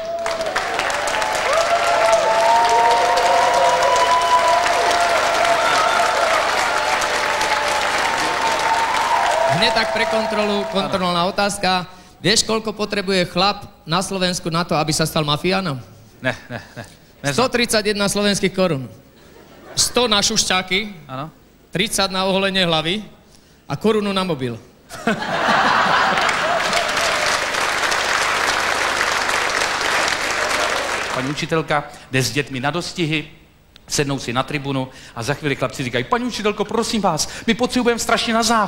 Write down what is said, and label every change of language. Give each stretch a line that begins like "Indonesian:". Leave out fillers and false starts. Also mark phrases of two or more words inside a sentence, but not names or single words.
Slovak: Hneď tak pre kontrolu, kontrolná otázka. Vieš, koľko potrebuje chlap na Slovensku na to, aby sa stal mafiánom?
Czech: Ne.
Slovak: 131 slovenských korún. 100 na šušťáky, Áno. 30 na oholenie hlavy a korunu na mobil.
Czech: Paní učitelka jde s dětmi na dostihy, sednou si na tribunu a za chvíli chlapci říkají, paní učitelko, prosím vás, my potřebujeme strašně na záchod.